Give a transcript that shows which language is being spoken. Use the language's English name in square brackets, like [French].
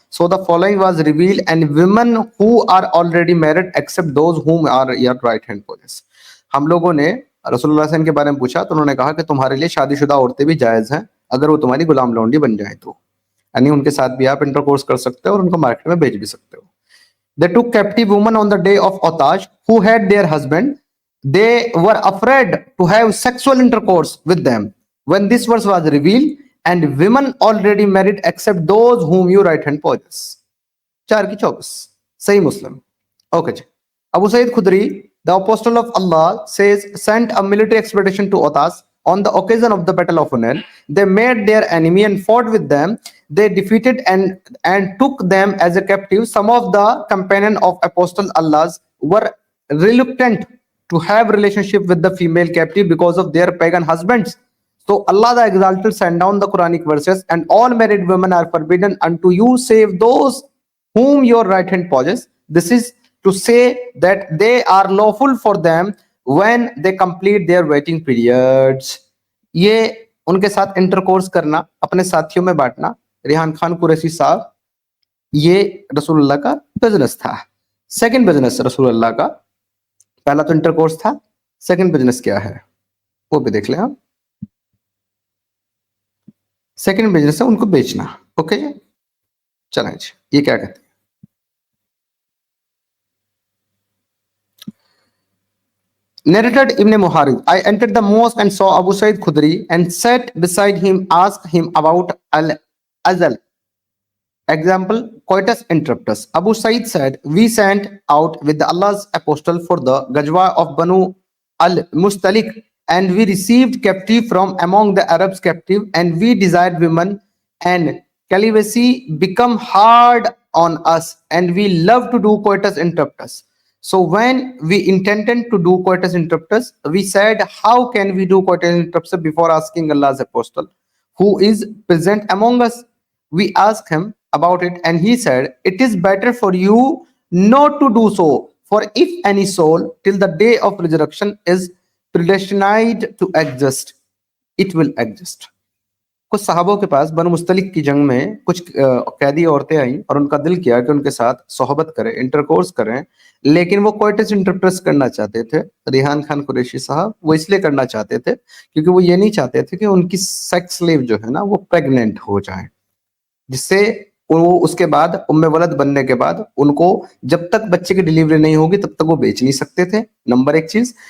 [English] So the following was revealed, and women who are already married except those whom are your right hand possess. [Urdu] ہم لوگوں نے رسول اللہ صلی اللہ علیہ وسلم کے بارے میں پوچھا تو انہوں نے کہا کہ تمہارے لیے شادی شدہ عورتیں بھی جائز ہیں اگر وہ تمہاری غلام لونڈی بن جائیں تو، یعنی ان کے ساتھ بھی آپ انٹر کورس کر سکتے ہو اور ان کو مارکیٹ میں بیچ بھی سکتے ہو. [English] They took captive women on the day of Otaj who had their husband. They were afraid to have sexual intercourse with them. When this verse was revealed, and women already married except those whom you right hand possess. [Urdu] 4 کی 24 صحیح مسلم. Okay جی. [English] Abu Sa'id Khudri, the apostle of Allah, says sent a military expedition to Otas on the occasion of the battle of Hunain. They met their enemy and fought with them. They defeated and took them as a captive. Some of the companions of apostle Allah's were reluctant to have relationship with the female captive because of their pagan husbands. So Allah the Exalted sent down the Quranic verses, and all married women are forbidden unto you save those whom your right hand possess. This is to say that they are lawful for them when they complete their waiting periods. [Urdu] یہ ان کے ساتھ intercourse کرنا، اپنے ساتھیوں میں بانٹنا، ریحان خان قریشی صاحب، یہ رسول اللہ کا بزنس تھا. سیکنڈ بزنس رسول اللہ کا، پہلا تو انٹرکورس تھا، سیکنڈ بزنس کیا ہے وہ بھی دیکھ لیں آپ. سیکنڈ بزنس ہے ان کو بیچنا. اوکے جی، چلیں جی. یہ کیا کہتے ہیں؟ [English] Narrated Ibn Muharib, I entered the mosque and saw Abu Sa'id Khudri and sat beside him, asked him about al-azal. Example, coitus interruptus. Abu Sa'id said, we sent out with Allah's apostle for the Gajwa of Banu al-Mustalik, and we received captive from among the Arabs captive, and we desired women, and celibacy become hard on us, and we love to do coitus interruptus. So when we intended to do coitus interruptus, we said, how can we do coitus interruptus before asking Allah's apostle, who is present among us? We asked him about it, and he said, it is better for you not to do so, for if any soul till the day of resurrection is predestined to exist, it will exist. [Urdu] کچھ صحابوں کے پاس بنو مستلق کی جنگ میں کچھ قیدی عورتیں آئیں اور ان کا دل کیا کہ ان کے ساتھ صحبت کریں، انٹرکورس کریں، لیکن وہ کوئٹس انٹرپریس کرنا چاہتے تھے. ریحان خان قریشی صاحب وہ اس لیے کرنا چاہتے تھے کیونکہ وہ یہ نہیں چاہتے تھے کہ ان کی سیکس سلیو جو ہے نا وہ پریگننٹ ہو جائیں، جس سے وہ اس کے بعد ام ولد بننے کے بعد ان کو جب تک بچے کی ڈیلیوری نہیں ہوگی تب تک وہ بیچ نہیں سکتے تھے. نمبر 1 چیز.